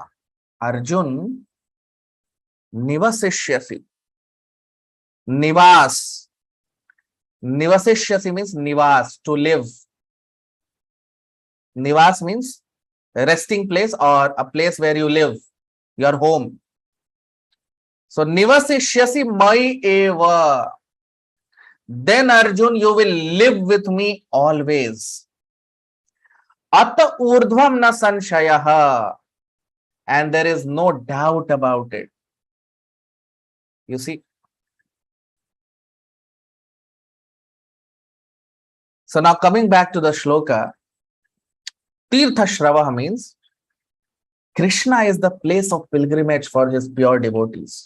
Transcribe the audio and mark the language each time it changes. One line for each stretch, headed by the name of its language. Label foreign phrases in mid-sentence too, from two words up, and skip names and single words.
Sanskrit: Arjun, nivasishyasi. Nivas.
English: Nivasishyasi means nivas, to live. Nivas means a resting place or a place where you live, your home.
Sanskrit: So nivasishyasi mai eva.
English: Then Arjun, you will live with me always.
Sanskrit: Ata urdhvam na sanshayaha.
English: And there is no doubt about it. You see. So now coming back to the shloka, Tirtha Shravaha means Krishna is the place of pilgrimage for his pure devotees.